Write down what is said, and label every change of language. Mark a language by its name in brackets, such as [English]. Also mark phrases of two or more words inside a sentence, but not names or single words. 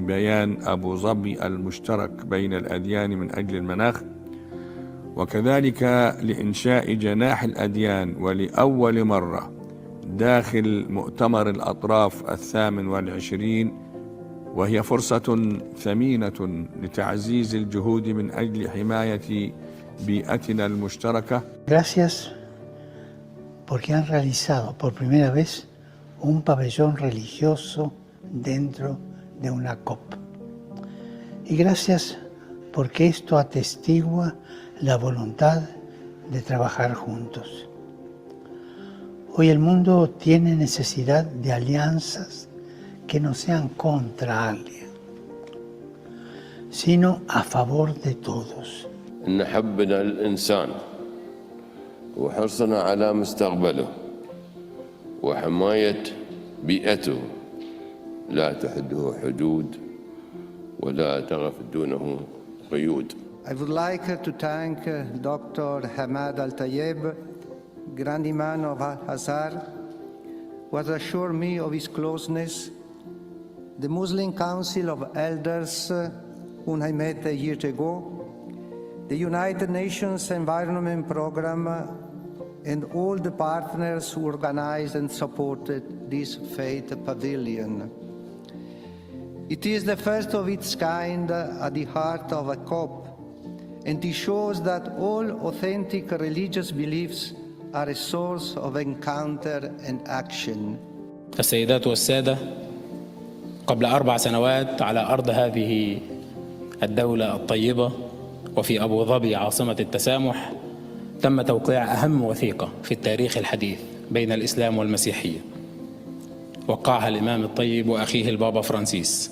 [Arabic] بيان أبو ظبي المشترك بين الأديان من أجل المناخ، وكذلك لإنشاء جناح الأديان ولأول مرة داخل مؤتمر الأطراف 28، وهي فرصة ثمينة لتعزيز الجهود من أجل حماية بيئتنا المشتركة. [Spanish] Gracias porque han realizado por primera vez un pabellón religioso dentro de una COP. Y gracias porque esto atestigua la voluntad de trabajar juntos. Hoy el mundo tiene necesidad de alianzas que no sean contra alguien, sino a favor de todos. [Arabic] إن حبنا الإنسان وحرصنا على مستقبله وحماية بيئته لا تحده حدود ولا تقف دونه قيود. [English] I would like to thank Dr. Hamad Al-Tayeb, Grand Imam of Al-Azhar, who has assured me of his closeness, the Muslim Council of Elders, whom I met years ago, the United Nations Environment Program, and all the partners who organized and supported this faith pavilion. It is the first of its kind at the heart of a COP, and it shows that all authentic religious beliefs are a source of encounter and action. [Arabic] السيدات والسادة، قبل 4 سنوات على أرض هذه الدولة الطيبة وفي أبو ظبي عاصمة التسامح تم توقيع أهم وثيقة في التاريخ الحديث بين الإسلام والمسيحية، وقعها الإمام الطيب وأخيه البابا فرانسيس.